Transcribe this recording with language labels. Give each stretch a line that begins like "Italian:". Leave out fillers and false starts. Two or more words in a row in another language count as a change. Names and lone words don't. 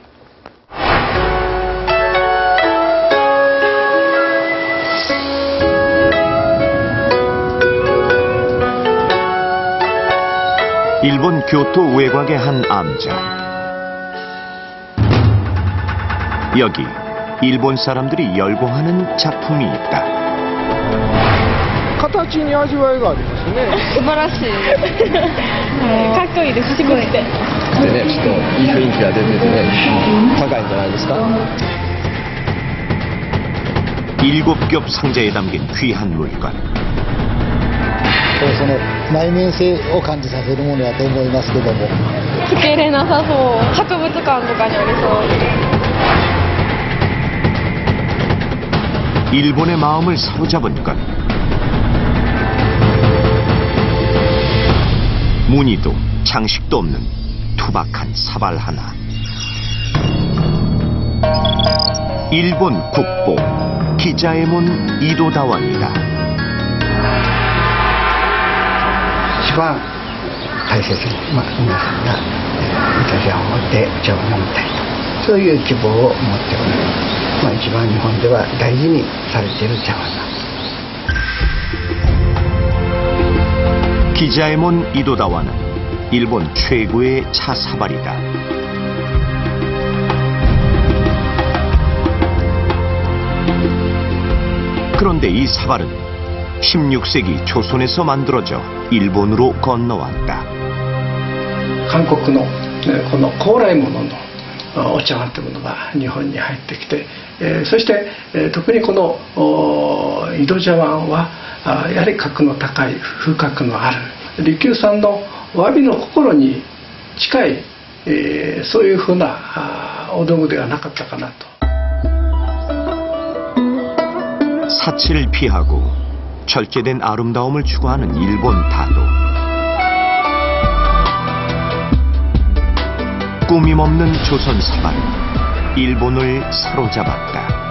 Korean: 일본 교토 외곽의 한 암장. 여기 일본 사람들이 열광하는 작품이 있다.
Japanese: 形に味わいがありますね。素晴らしい。かっこいいです、すごい。でね、ちょっといい雰囲気が出ててね、高いんじゃないですか。
Korean: 7겹 상자에 담긴 귀한 물건.
Japanese: その内面性を感じさせるものだと思いますけども。つけれなさそう。博物館とかにありそう。
Korean: 일본의 마음을 사로잡은 것. 무늬도 장식도 없는 투박한 사발 하나. 일본 국보 기자에몬 이도다원이다.
Japanese: 一番大切に、皆さんがお茶を持ってお茶を飲みたいと、そういう希望を持っております。一番日本では大事にされている茶碗なんです。
Korean: 기자에몬 이도다와는 일본 최고의 차 사발이다. 그런데 이 사발은 16세기 조선에서 만들어져 일본으로 건너왔다.
Japanese: 韓国のこの高麗物のお茶碗というものが日本に入ってきて、そして、特にこの井戸茶碗はやはり格の高い風格のある利休さんのお詫びの心に近い、そういうふうなお道具ではなかったかなと。
Korean: 사치를 피하고 절제된 아름다움을 추구하는 일본 타도. 꾸밈없는 조선 사발은 일본을 사로잡았다.